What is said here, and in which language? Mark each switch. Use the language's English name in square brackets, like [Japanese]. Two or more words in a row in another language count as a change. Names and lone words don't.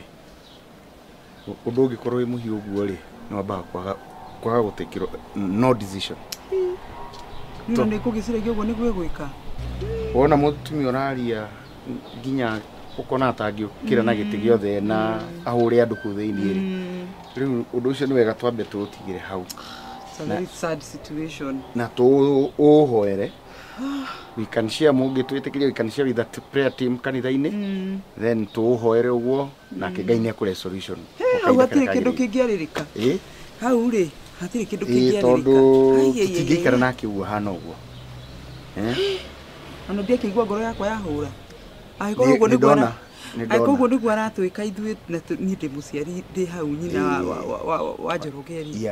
[Kikuyu] Ũndũ ũngĩkorwo wĩ mũhiũ ũguo rĩ, no wambaga kwaga gũtekĩrwo no decision. Nĩ kũgĩciragia ũguo nĩguo gwĩka. Wona mũtumia ũraria nginya ũkona atangĩũkĩra na gĩtĩ gĩothe na ahũre andũ kũu thĩinĩ rĩ. Rĩu ũndũ ũcio nĩ wega twambe tũtigire hau. [English] It's a very sad situation. [Kikuyu] Na tu uhoere. [English] We can share [Kikuyu] mugi twitikirie [English] we can share with that prayer team kanitha-ini. [Kikuyu] Then tu uhoere uguo na Ngai ni akure solution. Au hatire kindu kingiaririka. Hau ri hatire kindu kingiaririka. Tondu tutingikara na kiugo hana uguo. Ano ndia kigwa ngoro yakwa yahura. Aikorwo uguo niguo na aikorwo uguo niguo aratwika ithuĩ na ni ndi muciari ndi hau nyina wa Njorogeri.